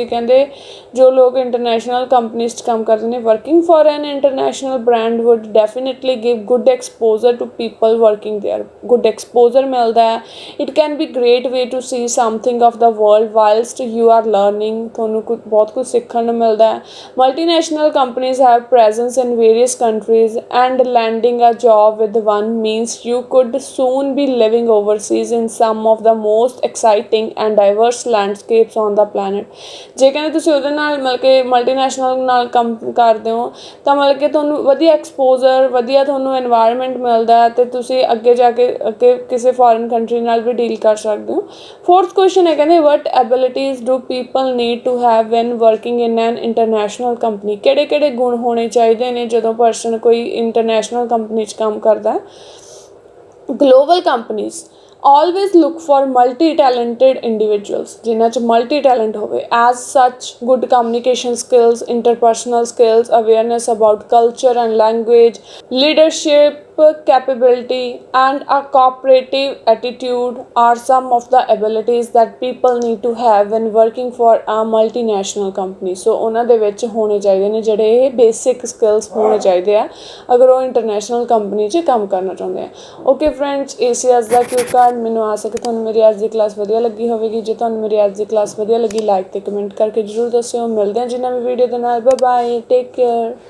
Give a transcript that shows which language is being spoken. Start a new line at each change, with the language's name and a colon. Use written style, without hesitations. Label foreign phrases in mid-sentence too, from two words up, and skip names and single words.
Punjabi: ਕਹਿੰਦੇ ਜੋ ਲੋਕ ਇੰਟਰਨੈਸ਼ਨਲ ਕੰਪਨੀਜ਼ 'ਚ ਕੰਮ ਕਰਦੇ ਨੇ,
English: working for an international brand would definitely give good exposure to people working there. good exposure
Punjabi: ਮਿਲਦਾ ਹੈ.
English: It can be great way to see something of the world whilst you are learning.
Punjabi: ਤੁਹਾਨੂੰ ਬਹੁਤ ਕੁਝ ਸਿੱਖਣ ਨੂੰ ਮਿਲਦਾ ਹੈ.
English: Multinational companies have presence in various countries, and landing a job with one means you could soon be living overseas in some of the most exciting and diverse landscapes on the planet.
Punjabi: ਜੇ ਕਹਿੰਦੇ ਤੁਸੀਂ ਉਹਦੇ ਨਾਲ ਮਤਲਬ ਕਿ ਮਲਟੀਨੈਸ਼ਨਲ ਨਾਲ ਕੰਮ ਕਰਦੇ ਹੋ ਤਾਂ ਮਤਲਬ ਕਿ ਤੁਹਾਨੂੰ ਵਧੀਆ ਐਕਸਪੋਜ਼ਰ, ਵਧੀਆ ਤੁਹਾਨੂੰ ਐਨਵਾਇਰਨਮੈਂਟ ਮਿਲਦਾ ਅਤੇ ਤੁਸੀਂ ਅੱਗੇ ਜਾ ਕੇ ਕਿਸੇ
English: foreign country
Punjabi: ਨਾਲ ਵੀ ਡੀਲ ਕਰ ਸਕਦੇ ਹੋ.
English: fourth question
Punjabi: ਹੈ ਕਹਿੰਦੇ
English: what abilities do people need to have when working in an international company?
Punjabi: ਕਿਹੜੇ ਕਿਹੜੇ ਗੁਣ ਹੋਣੇ ਚਾਹੀਦੇ ਨੇ ਜਦੋਂ ਪਰਸਨ ਕੋਈ
English: international company
Punjabi: 'ਚ ਕੰਮ ਕਰਦਾ?
English: global companies always look for multi-talented individuals
Punjabi: ਜਿਨ੍ਹਾਂ 'ਚ ਮਲਟੀ ਟੈਲੈਂਟ ਹੋਵੇ.
English: as such good communication skills, interpersonal skills, awareness about culture and language, leadership capability and a cooperative attitude are some of the abilities that people need to have when working for a multinational company.
Punjabi: so ਉਹਨਾਂ ਦੇ ਵਿੱਚ ਹੋਣੇ ਚਾਹੀਦੇ ਨੇ ਜਿਹੜੇ ਇਹ
English: basic skills
Punjabi: ਹੋਣੇ ਚਾਹੀਦੇ ਆ ਅਗਰ ਉਹ
English: international company
Punjabi: 'ਚ ਕੰਮ ਕਰਨਾ ਚਾਹੁੰਦੇ ਆ.
English: okay friends,
Punjabi: ਇਹ ਸੀ ਅੱਜ ਦਾ
English: cue card.
Punjabi: ਮੈਨੂੰ ਆਸ ਹੈ ਕਿ ਤੁਹਾਨੂੰ ਮੇਰੀ ਅੱਜ ਦੀ ਕਲਾਸ ਵਧੀਆ ਲੱਗੀ ਹੋਵੇਗੀ. ਜੇ ਤੁਹਾਨੂੰ ਮੇਰੀ ਅੱਜ ਦੀ ਕਲਾਸ ਵਧੀਆ ਲੱਗੀ, ਲਾਈਕ ਅਤੇ ਕਮੈਂਟ ਕਰਕੇ ਜ਼ਰੂਰ ਦੱਸਿਓ. ਮਿਲਦੇ ਹਾਂ ਜੀ ਨਵੀਂ ਵੀਡੀਓ ਦੇ ਨਾਲ.
English: bye bye, take care.